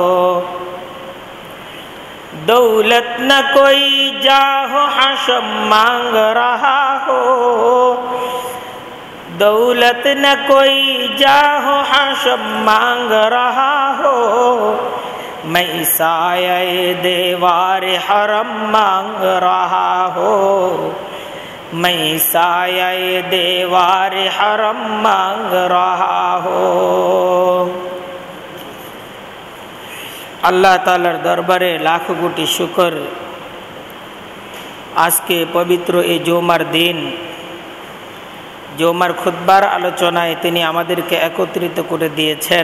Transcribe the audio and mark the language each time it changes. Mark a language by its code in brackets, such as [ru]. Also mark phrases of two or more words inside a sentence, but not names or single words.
[ur] دولت نہ کوئی جاہ و حشم مانگ رہا ہو، دولت نہ کوئی جاہ و حشم مانگ رہا ہو، میں سایہ دیوار حرم مانگ رہا ہو، میں سایہ دیوار حرم مانگ رہا ہو۔ [bn] আল্লাহ তাআলার দরবারে লাখ কোটি শুকর, আজকে পবিত্র এই জুমার দিন, জুমার খুতবার আলোচনায় তিনি আমাদেরকে একত্রিত করে দিয়েছেন।